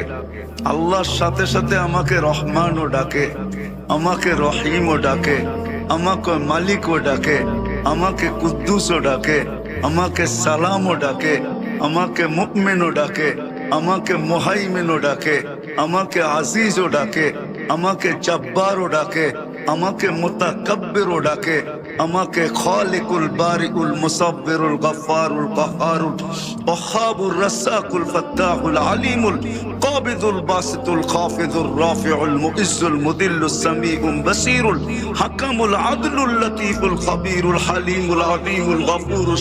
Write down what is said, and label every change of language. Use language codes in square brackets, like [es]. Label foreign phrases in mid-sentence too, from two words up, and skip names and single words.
[bn] আল্লাহর সাথে সাথে আমাকে রহমানও ডাকে, আমাকে রহিমও ডাকে, আমাকে মালিকও ডাকে, আমাকে কুদ্দুসও ডাকে, আমাকে সালামও ডাকে, আমাকে মুমিনও ডাকে, আমাকে মুহাইমিনও ডাকে, আমাকে আজিজও ডাকে, আমাকে জব্বারও ডাকে, আমাকে মুতাকাব্বিরও ডাকে, আমাকে খালিকুল বারিউল মুসাব্বিরুল গফফারুল কাহ্হারুল ওয়াহ্হাবুর রাসাকুল ফাত্তাহুল আলিমুল কাবিদুল বাসিতুল খাফিদুর রাফিউল মুইজ্জুল মুদিল্লুস সামিউল বাসীরুল হাকামুল আদলুল লতীফুল খবীরুল হালিমুল আযীমুল গফুরুশ